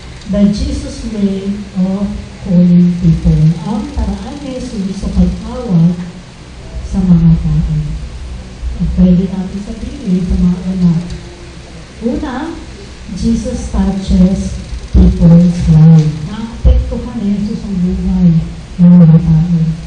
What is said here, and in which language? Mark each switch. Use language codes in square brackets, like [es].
[en] The Jesus way of calling people. [tl] Ang paraan ni Jesus sa pagtawag sa mga tao. At pwede natin sabihin sa mga anak. [en] Una, Jesus touches people's life. [tl] Naapektuhan ni Jesus ang buhay ng mga tao.